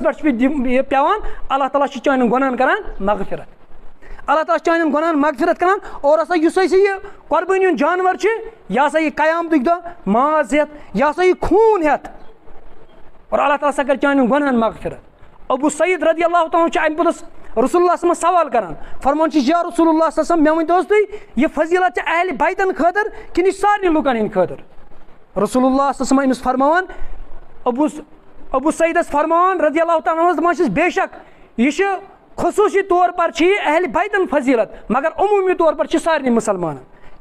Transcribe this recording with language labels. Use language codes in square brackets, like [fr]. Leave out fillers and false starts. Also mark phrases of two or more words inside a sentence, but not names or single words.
[ks] پٮ۪ٹھ چھُ پیٚوان اللہ تعالیٰ چھُ چانٮ۪ن گۄنہن کران مغفرت اللہ تعالیٰ چھُ چانٮ۪ن گۄنہن مغفرت کران اور ہسا یُس ہسا یہِ قۄربٲنی ہُنٛد جانور چھُ یہِ ہسا یہِ قیامتُک دۄہ ماز ہٮ۪تھ یہِ ہسا یہِ خوٗن ہٮ۪تھ اور اللہ تعالیٰ ہسا کرِ چانٮ۪ن گۄنہن مغفرت ابوٗ سعید [ar] رضی اللہ تعالیٰ [ks] چھُ اَمہِ پوٚتُس رسول اللہ صٲبَس سوال کران فرمان چھُ [ar] یا رسول اللہ صلی اللہ علیہ وسلم [ks] مےٚ ؤنۍتو حظ تُہۍ یہِ فضیٖلت چھِ اہلِ بیتن خٲطرٕ کِنہٕ یہِ چھِ سارنٕے لُکن ہٕنٛدۍ خٲطرٕ [ar] رسول اللہ صلی اللہ علیہ وسلم [ks] أمِس فرماوان ابوٗ سعیدس فرماوان [ar] رضی اللہ تعالیٰ عنہُ [ks] دپان چھِس بے شک یہِ چھُ خصوٗصی طور پر چھِ یہِ اہلِ بیتن فضیٖلت مگر عموٗمی طور پر چھِ سارنٕے مُسلمانن کہِ